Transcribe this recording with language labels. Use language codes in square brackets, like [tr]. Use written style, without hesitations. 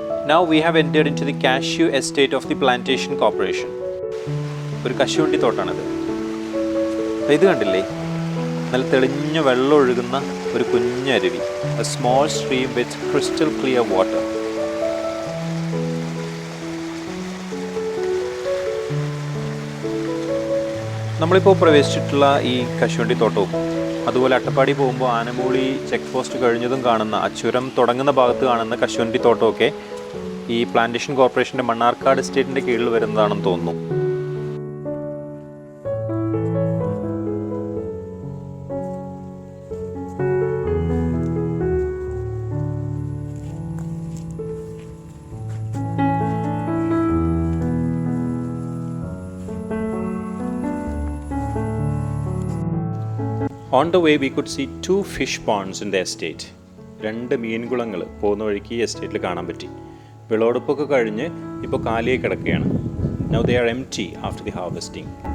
[en] Now we have entered into the cashew estate of the plantation corporation. [ml] ഒരു കശുവണ്ടി തോട്ടാണിത്. ഇത് കണ്ടില്ലേ, നല്ല തെളിഞ്ഞ വെള്ളം ഒഴുകുന്ന ഒരു കുഞ്ഞരുവി. [en] A small stream with crystal clear water. [ml] നമ്മളിപ്പോൾ പ്രവേശിച്ചിട്ടുള്ള ഈ കശുവണ്ടി തോട്ടവും അതുപോലെ അട്ടപ്പാടി പോകുമ്പോൾ ആനമൂളി ചെക്ക് പോസ്റ്റ് കഴിഞ്ഞതും കാണുന്ന ആ ചുരം തുടങ്ങുന്ന ഭാഗത്ത് കാണുന്ന കശുവണ്ടി തോട്ടമൊക്കെ ഈ പ്ലാന്റേഷൻ കോർപ്പറേഷൻ്റെ മണ്ണാർക്കാട് എസ്റ്റേറ്റിൻ്റെ കീഴിൽ വരുന്നതാണെന്ന് തോന്നുന്നു. [en] On the way we could see 2 fish ponds in the estate. [ml] 2 മീൻകുളങ്ങൾ പോകുന്ന വഴിക്ക് ഈ എസ്റ്റേറ്റിൽ കാണാൻ പറ്റി. വിളവെടുപ്പൊക്കെ കഴിഞ്ഞ് ഇപ്പോൾ കാലിയായി കിടക്കുകയാണ്. [en] Now they are empty after the harvesting.